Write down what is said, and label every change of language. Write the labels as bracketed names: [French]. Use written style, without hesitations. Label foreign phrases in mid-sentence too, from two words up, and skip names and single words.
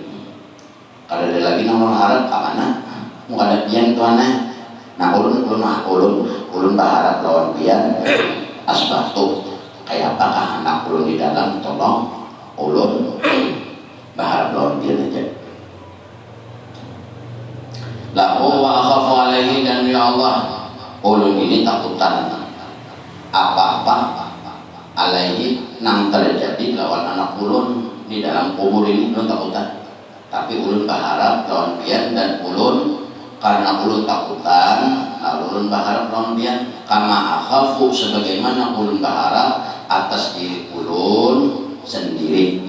[Banjar] Kalau ada lagi nang harap ke mana? Mau ada bian tuan nah ulun berharap lawan bian asbatu kayak apakah anak ulun di dalam tolong ulun berharap lawan bian aja. [Arabic] له وأخاف عليه, [Banjar] dan ya Allah ulun ini takutan apa-apa alaihi nang terjadi lawan anak ulun di dalam kubur ini. Ulun takutan, tapi ulun berharap lawan bian, dan ulun karena ulun takutan lalu ulun berharap lawan bian [Arabic] كما أخاف, [Banjar] sebagaimana ulun berharap atas diri ulun sendiri.